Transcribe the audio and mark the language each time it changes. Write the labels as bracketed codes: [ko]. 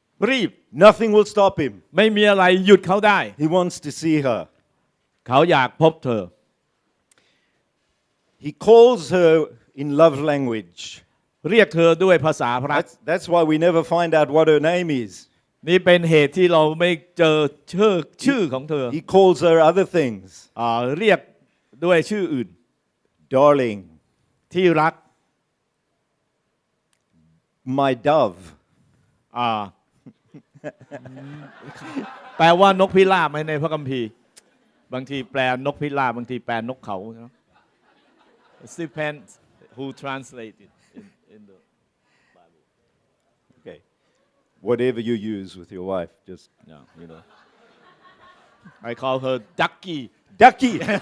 [th] รีบ [en] Nothing will stop him. [th] ไม่มีอะไรหยุดเขาได้ [en] He wants to see her. [th] เขาอยากพบเธอ [en] He calls her in love language. [th] เรียกเธอด้วยภาษาพระ [en] That's why we never find out what her name is. [th] นี่เป็นเหตุที่เราไม่เจอชื่อของเธอ [en] He calls her other things. [th] เรียกด้วยชื่ออื่น [en] Darling, [th] ที่รัก [en] my dove. [th] อ่าแปลว่านกพิราบไหมในพระคัมภีร์บางทีแปลนกพิราบบางทีแปลนกเขาเนาะ [en] depends who translate it in the Bible Okay. Whatever you use with your wife, just yeah, you know I call her Ducky ducky.